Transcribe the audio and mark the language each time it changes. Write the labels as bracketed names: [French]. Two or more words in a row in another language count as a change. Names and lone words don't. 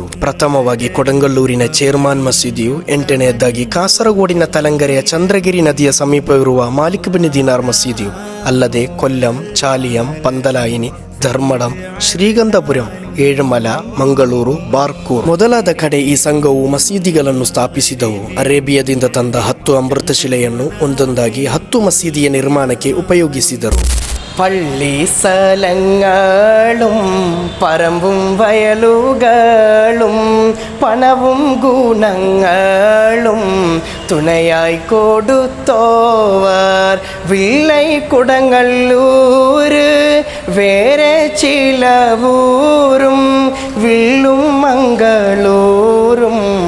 [Kannada] ಪ್ರಥಮವಾಗಿ ಕೊಡಂಗಲ್ಲೂರಿನ ಚೇರ್ಮಾನ್ ಮಸೀದಿಯು, 8ನೇದಾಗಿ ಕಾಸರಗೋಡಿನ ತಲಂಗರೆಯ ಚಂದ್ರಗಿರಿ ನದಿಯ ಸಮೀಪವಿರುವ ಮಾಲಿಕ್ ಬಿನ್ ದೀನಾರ್ ಮಸೀದಿಯು, ಅಲ್ಲದೆ ಕೊಲ್ಲಂ, ಚಾಲಿಯಂ, ಪಂದಲಾಯಿನಿ, ಧರ್ಮಡಂ, ಶ್ರೀಗಂಧಪುರಂ, ಏಳಮಲ, ಮಂಗಳೂರು, ಬಾರ್ಕೂರ್ ಮೊದಲಾದ ಕಡೆ ಈ ಸಂಘವು ಮಸೀದಿಗಳನ್ನು ಸ್ಥಾಪಿಸಿದವು. ಅರೇಬಿಯಾದಿಂದ ತಂದ 10 ಅಮೃತಶಿಲೆಯನ್ನು ಒಂದೊಂದಾಗಿ 10 ಮಸೀದಿಯ ನಿರ್ಮಾಣಕ್ಕೆ ಉಪಯೋಗಿಸಿದರು. [Malayalam] പള്ളി സ്ഥലങ്ങളും പറമ്പും വയലുകളും പണവും ഗുണങ്ങളും തുണയായി കൊടുത്തോവർ വിള്ളൈ കുടങ്ങല്ലൂര് വേറെ ചില ഊരും വിള്ളും മംഗളൂരും